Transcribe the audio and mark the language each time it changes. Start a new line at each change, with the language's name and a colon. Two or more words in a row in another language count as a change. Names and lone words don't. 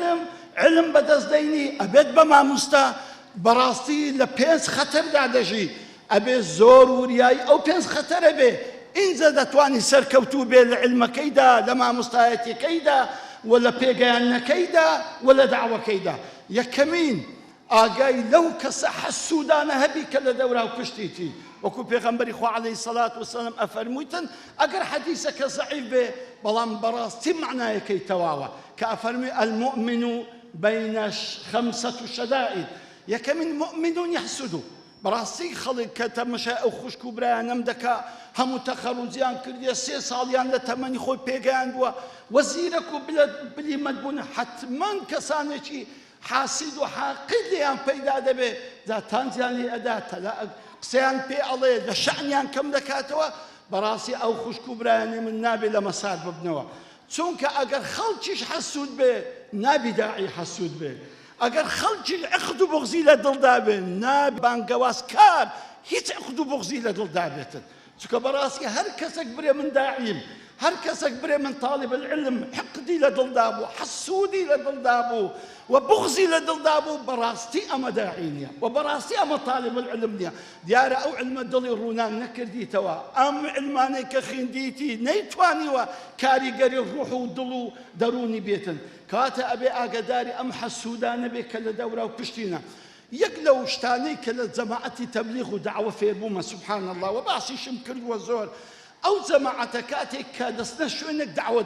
Central Kurdish: علم بەدەستدەینی ئەبێت بە مامۆستا بەڕاستی لە 5 خەتەردا دەژی ئەبێ زۆر وریایی ئەو 5 خەتەرە بێ ئینجا دەتوانی سەرکەوتوو بێ لە علمەکەیدا لە مامۆستایەتیەکەیدا و لە پێگەیانەکەیدا و لە داوەکەیدا. یەکەمین ئاگای لەو کەسە حەسوودانە هەبی کە لە دەورا و پشتیتی وەکو پێغەمبەری خوا
Arabic: عەلەیهی سەڵات وسەلام
Central Kurdish: ئەفەرموویتن ئەگەر حەدیسەکە زەعیف بێ بەڵام بەڕاستی معنایەکەی تەواوە کە ئەفەرمووی
Arabic: المؤمن بين 5 شدائد.
Central Kurdish: یەکەمین
Arabic: مؤمنون يحسد
Central Kurdish: بەڕاستی خەڵک کە تەمەشای ئەو خوشک و برایانەم دەکا هەموو تەخەڕوجیان کردیە 3 ساڵیان لە تەمەنی خۆی پێگەیاندووە وەزیرەک و بلیمەت بوون حتمەن کەسانێکی حاسد و حاقد لێیان پەیدا دەبێ جا تانجیان لێ ئەدا قسەیان پێ ئەڵێ لە شەعنیان کەم دەکاتەوە بەڕاستی ئەو خوشک و برایانێ من نابێ لە مەسار ببنەوە چونکە ئەگەر خەڵکیش حەسوود بێ نابی داعی حەسوود بێ ئەگەر خەڵکیش عقد و بغزی لە دڵدا بێ نابی بانگەوازکار هیچ عقد و بغزی لە دڵدا بێتن چونکە بەڕاستی هەر کەسێک برێ من داعیم هەر کەسێک برێ من
Arabic: طالب العلم
Central Kurdish: حقدی لە دڵدا بوو حەسوودی لە دڵدا بوو و بغزی لە دڵدا بوو بەڕاستی ئەمە داعی نییە و بەڕاستی ئەمە
Arabic: طالب العلم
Central Kurdish: نییە. دیارە ئەو علمە دڵی ڕوونان نەکردیتەوە ئەم علمانەی کە خوێندیتی نەیتوانیوە کاریگەری ڕوح و دڵ و دەرونی بێتن کاتە ئەبێ ئاگاداری ئەم حەسوودانە بێ کە لە دەورا و پشتینە. یەک لەو شتانەی کە لە جەماعەتی تەبلیغ و دعوە فێربوومە
Arabic: سبحان الله
Central Kurdish: و باسیشم کردووە زۆر ئەو جەماعەتە کاتێک کە دەستنە شوێنێک دعوە